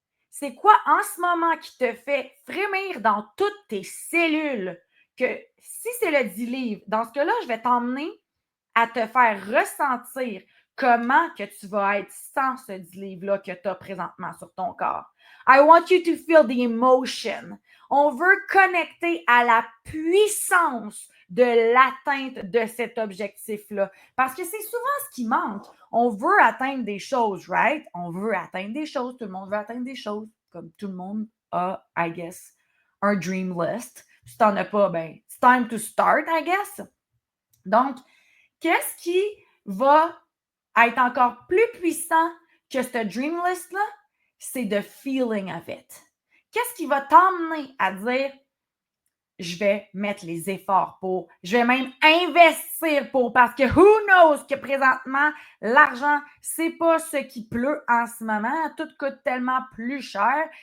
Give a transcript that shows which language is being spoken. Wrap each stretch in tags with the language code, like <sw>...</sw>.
<fr>C'est quoi en ce moment qui te fait frémir dans toutes tes cellules? Que si c'est le 10 livres, dans ce cas-là, je vais t'emmener à te faire ressentir comment que tu vas être sans ce 10 livres-là que tu as présentement sur ton corps.</fr> <en>I want you to feel the emotion.</en> <fr>On veut connecter à la puissance de l'atteinte de cet objectif-là. Parce que c'est souvent ce qui manque. On veut atteindre des choses,</fr> <en>right?</en> <fr>On veut atteindre des choses. Tout le monde veut atteindre des choses. Comme tout le monde a,</fr> <en>I guess,</en> <fr>un</fr> <en>dream list.</en> <fr>Si tu n'en as pas, ben,</fr> <en>it's time to start, I guess.</en> <fr>Donc, qu'est-ce qui va être encore plus puissant que ce</fr> <en>dream list-</en> <fr>là? C'est</fr> <en>the feeling of it.</en> <fr>Qu'est-ce qui va t'emmener à dire je vais mettre les efforts pour, je vais même investir pour, parce que</fr> <en>who knows</en> <fr>que présentement, l'argent, c'est pas ce qui pleut en ce moment, tout coûte tellement plus cher.</fr>